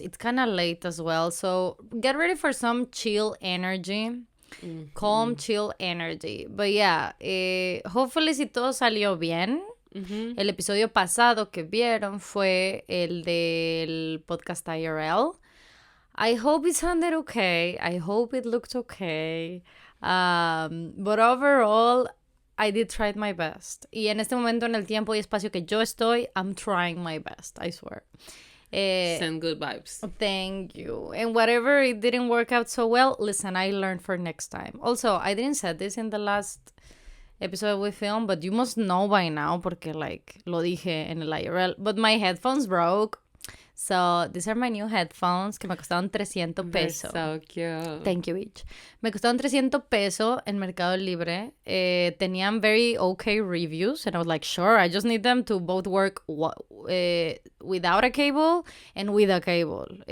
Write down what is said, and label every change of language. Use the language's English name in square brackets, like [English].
[English] It's kind of late as well, so get ready for some chill energy. Mm-hmm. Calm, chill energy. But yeah, hopefully [Spanish] si todo salió bien. [English] Mm-hmm. [Spanish] El episodio pasado que vieron fue el del podcast IRL. [English] I hope it sounded okay. I hope it looked okay. But overall, I did try my best. [Spanish] Y en este momento, en el tiempo y espacio que yo estoy, [English] I'm trying my best, I swear. Send good vibes. Thank you. And whatever it didn't work out so well, listen, I learned for next time. Also, I didn't say this in the last episode we filmed, but you must know by now, [Spanish] porque [English] like, [Spanish] lo dije en el IRL, [English] but my headphones broke. So, these are my new headphones [Spanish] que me costaron 300 pesos. [English] They're so cute. Thank you, bitch. [Spanish] Me costaron 300 pesos en Mercado Libre. Tenían [English] very okay reviews. And I was like, sure, I just need them to both work without a cable and with a cable.